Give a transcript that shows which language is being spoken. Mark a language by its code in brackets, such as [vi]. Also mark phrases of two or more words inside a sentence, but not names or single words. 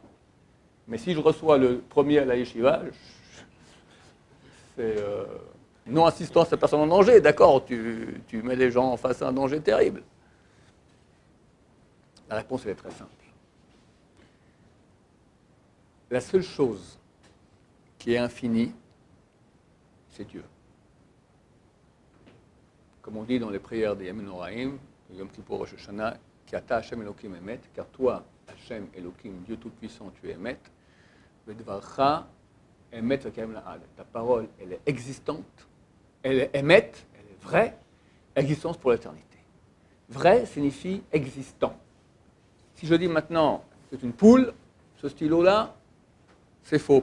[fr] Mais si je reçois le premier à la yeshiva, c'est non-assistance à personne en danger, d'accord, tu mets les gens face à un danger terrible. La réponse, elle est très simple. La seule chose qui est infinie, c'est Dieu. Comme on dit dans les prières des Yamin Noraim, Yom Kippur, Rosh Hashanah, [he] כי אתה ה' אלוקים אמת, [fr] car toi, [he] ה' אלוקים, [fr] Dieu Tout-Puissant, tu es Emet, [he] ודברך אמת וקיים לעד. [fr] Ta parole, elle est existante, elle est Emet, elle est vraie, existence pour l'éternité. Vrai signifie existant. Si je dis maintenant, c'est une poule, ce stylo-là, c'est faux.